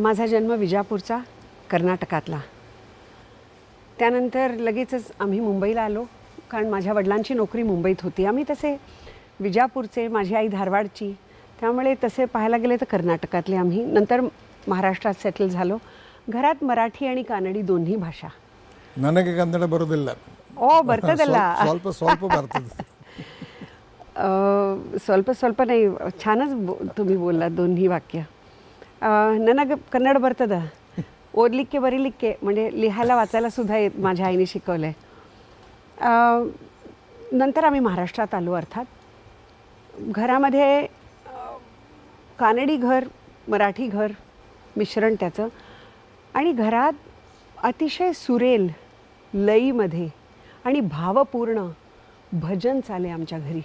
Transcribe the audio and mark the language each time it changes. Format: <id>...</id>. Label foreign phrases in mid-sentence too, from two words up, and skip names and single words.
<mr>माझा जन्म विजापूरचा, कर्नाटकातला. त्यानंतर लगेचच आम्ही मुंबईला आलो, कारण माझ्या वडिलांची नोकरी मुंबईत होती. आम्ही तसे विजापूरचे, माझी आई धारवाडची, त्यामुळे तसे पाहायला गेले तर कर्नाटकातले आम्ही. नंतर महाराष्ट्रात सेटल झालो. घरात मराठी आणि कानडी दोन्ही भाषा.</mr> <kn>ನನಗೆ ಕನ್ನಡ ಬರೋದಿಲ್ಲ. ಓ, ಬರ್ತದಲ್ಲ. ಸ್ವಲ್ಪ ಸ್ವಲ್ಪ ಬರ್ತದೆ. ಸ್ವಲ್ಪ ಸ್ವಲ್ಪ</kn> <mr>नाही, छानच तुम्ही बोललात दोन्ही वाक्य.</mr> <kn>ನನಗೆ ಕನ್ನಡ ಬರ್ತದ, ಓದಲಿಕ್ಕೆ ಬರೀಲಿಕ್ಕೆ,</kn> <mr>म्हणजे लिहायला वाचायला सुद्धा येत, माझ्या आईने शिकवलं आहे. नंतर आम्ही महाराष्ट्रात आलो. अर्थात घरामध्ये कानडी घर, मराठी घर मिश्रण त्याचं, आणि घरात अतिशय सुरेल लईमध्ये आणि भावपूर्ण भजन चाले आमच्या घरी.</mr>